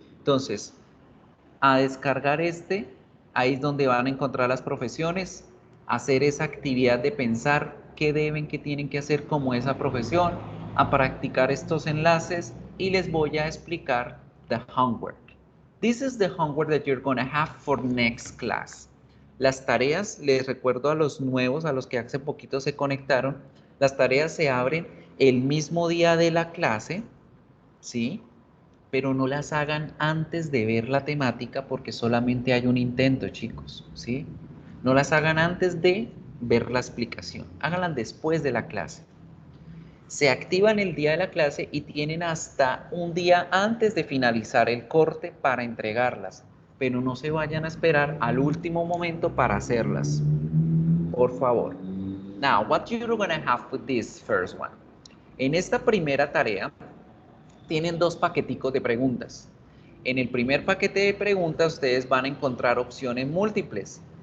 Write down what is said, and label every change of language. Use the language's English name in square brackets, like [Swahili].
[Spanish] Entonces, a descargar ahí es donde van a encontrar las profesiones, hacer esa actividad de pensar qué deben, qué tienen que hacer como esa profesión, a practicar estos enlaces y les voy a explicar the homework. [English] This is the homework that you're going to have for next class. [Spanish] Las tareas, les recuerdo a los nuevos, a los que hace poquito se conectaron, las tareas se abren el mismo día de la clase, ¿sí? Pero no las hagan antes de ver la temática porque solamente hay un intento, chicos, ¿sí? No las hagan antes de ver la explicación, háganlas después de la clase. Se activan el día de la clase y tienen hasta un día antes de finalizar el corte para entregarlas, pero no se vayan a esperar al último momento para hacerlas, por favor. [English] Now, what you're going to have with this first one? [Spanish] En esta primera tarea, tienen 2 paqueticos de preguntas. En el primer paquete de preguntas, ustedes van a encontrar opciones múltiples.